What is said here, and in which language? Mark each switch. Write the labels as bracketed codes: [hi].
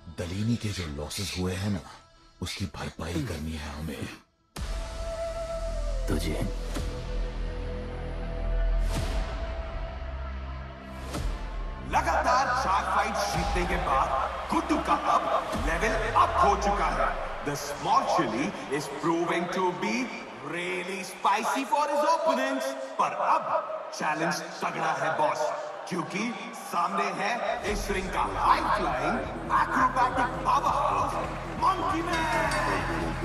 [hi] दलीनी के जो लॉसेस हुए हैं ना, उसकी भरपाई करनी है हमें। तुझे लगातार 4 फाइट जीतने के बाद गुड्डू का अब लेवल अप हो चुका है। [en] The small chili is proving to be really spicy for his opponents. [hi] पर अब चैलेंज तगड़ा है बॉस, क्योंकि सामने है इस रिंग का high flying acrobatic powerhouse monkey man.